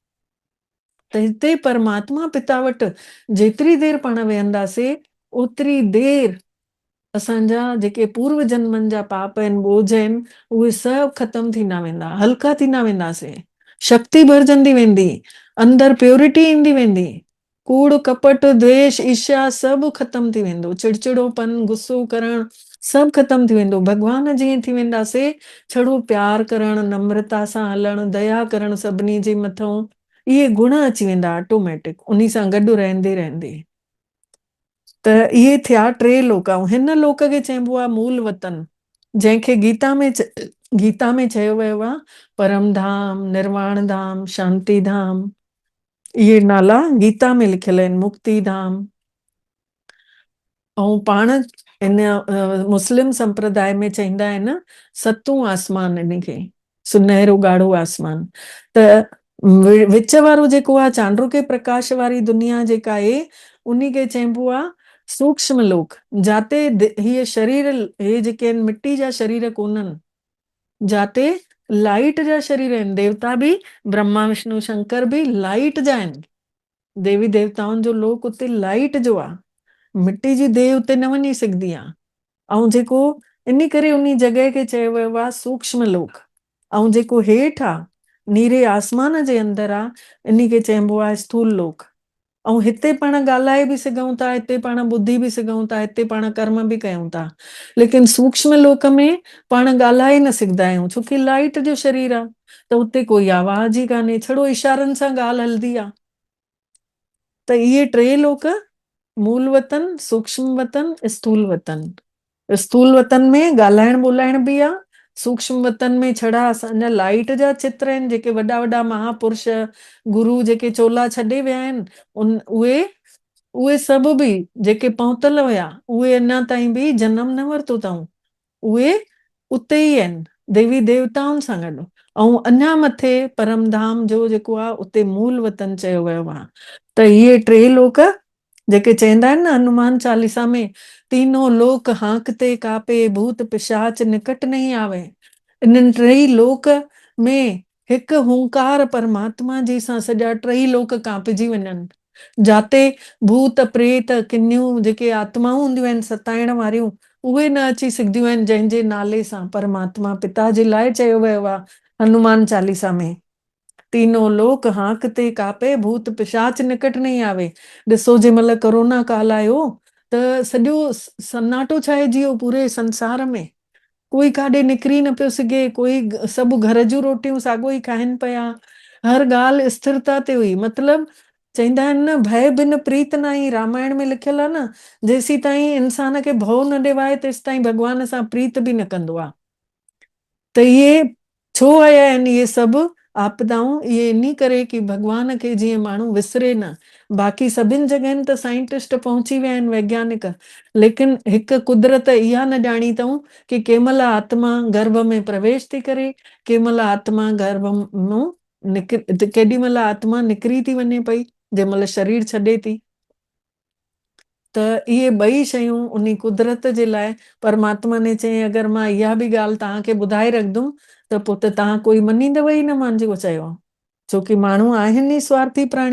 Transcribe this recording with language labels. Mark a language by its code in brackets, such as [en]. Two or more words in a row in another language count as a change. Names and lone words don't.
[sd] त हिते परमात्मा पिता वटि जेतिरी देरि पाण वेहंदासीं, ओतिरी देरि असांजा जेके पूर्व जन्मनि जा पाप आहिनि, बोझ आहिनि, उहे सभु ख़तम थींदा वेंदा, हल्का थींदा वेंदासीं, शक्ति भरजंदी वेंदी, अंदरि प्योरिटी ईंदी वेंदी, कूड़ कपट द्वेष ईर्ष्या सभु ख़तम थी वेंदो, चिड़चिड़ोपन गुस्सो करणु सभु ख़तम थी वेंदो। भॻवान जीअं थी वेंदासीं, छड़ो प्यार करणु, नम्रता सां हलणु, दया करणु सभिनी जे मथां, इहे गुण अची वेंदा ऑटोमेटिक उन्ही सां गॾु रहंदे रहंदे। त इहे थिया टे लोक। ऐं हिन लोक खे चइबो आहे मूल वतन, जंहिंखे गीता में चयो वियो आहे परम धाम, निर्वाण धाम, शांति धाम, इहे नाला गीता में लिखियल आहिनि, मुक्ति धाम। ऐं पाण इन मुस्लिम संप्रदाय में चईंदा आहिनि सतूं आसमान, इन खे सुनहरो ॻाढ़ो आसमान। त विच वारो जेको आहे चांड्रो के प्रकाश वारी दुनिया जेका आहे, उन्ही खे चइबो आहे सूक्ष्म लोक, जाते हीअ शरीर, हे जेके आहिनि मिट्टी जा शरीर कोन्हनि, जाते लाइट जा शरीर आहिनि। देवता बि, ब्रह्मा विष्णु शंकर बि लाइट जा आहिनि। देवी देवताउनि जो लोक उते लाइट जो आहे, मिट्टी जी देह उते न वञी सघंदी आहे। ऐं जेको इन करे उन जॻह खे चयो वियो आहे सूक्ष्म लोक। ऐं जेको हेठि आहे नीरे आसमान जे अंदरि आहे, इन खे चइबो आहे स्थूल लोक। ऐं हिते पाण ॻाल्हाए बि सघूं था, हिते पाण ॿुधी बि सघूं था, हिते पाण कर्म बि कयूं था, लेकिन सूक्ष्म लोक में पाण ॻाल्हाए न सघंदा आहियूं छोकी लाइट जो शरीर आहे, त उते कोई आवाज़ ई कान्हे, छड़ो इशारनि सां ॻाल्हि हलंदी आहे। त इहे टे लोक, मूल वतन, सूक्ष्म वतन, स्थूल वतन। स्थूल वतन में ॻाल्हाइण ॿोलाइण बि आहे, सूक्ष्म वतन में छड़ा असांजा लाइट जा चित्र आहिनि, जेके वॾा वॾा महापुरुष गुरु जेके चोला छॾे विया आहिनि, उहे उहे सभु बि जेके पहुतल हुया उहे अञा ताईं बि जनम न वरितो अथऊं, उहे उते ई आहिनि देवी देवताउनि सां गॾु। ऐं अञा मथे परमधाम जो जेको आहे उते मूल वतन चयो वियो आहे। त इहे टे लोक जेके चवंदा आहिनि न हनुमान चालीसा में, [awa] तीनों लोक हाँकते कापे भूत पिशाच निकट नहीं आवे। [sd] इन्हनि टई लोक में हिकु हुंकार परमात्मा जी सां सॼा टई लोक कांपजी वञनि, जाते भूत प्रेत किन्नियूं जेके आत्माऊं हूंदियूं आहिनि सताइण वारियूं, उहे न अची सघंदियूं आहिनि जंहिंजे नाले सां परमात्मा पिता जे लाइ चयो वियो आहे हनुमान चालीसा में, [awa] तीनों लोक हाँकते कापे भूत पिशाच निकट नहीं आवे। [sd] ॾिसो जंहिं महिल कोरोना काल आयो त सॼो सन्नाटो छाइजी वियो पूरे संसार में, कोई काॾे निकिरी न पियो सघे, कोई सभु घर जूं रोटियूं साॻियो ई खाइनि पिया, हर ॻाल्हि स्थिरता ते हुई। मतिलबु चवंदा आहिनि न [awa] भय बिन प्रीत न आई, [sd] रामायण में लिखियल आहे न, जेसीं ताईं इंसान खे भउ न ॾिवाए तेसि ताईं भॻवान सां प्रीत बि न कंदो आहे। त इहे छो आया आहिनि इहे सभु आपदाऊं, इहे इन करे कि भॻवान खे जीअं माण्हू विसरे न। बाक़ी सभिनि जॻहनि त साइंटिस्ट पहुची विया आहिनि वैज्ञानिक, लेकिन हिकु कुदरत इहा न ॼाणी अथऊं कि कंहिं महिल आत्मा गर्भ में प्रवेश थी करे, कंहिं महिल आत्मा गर्भ मां केॾी महिल आत्मा निकिरी थी वञे पई जंहिं महिल शरीर छॾे थी। त इहे ॿई शयूं उन कुदरत जे लाइ परमात्मा ने चई अगरि मां इहा बि ॻाल्हि तव्हांखे ॿुधाए रखंदुमि त पोइ त तव्हां कोई मञींदव ई न मां जेको चयो आहे, छोकी माण्हू आहिनि ई स्वार्थी प्राणी।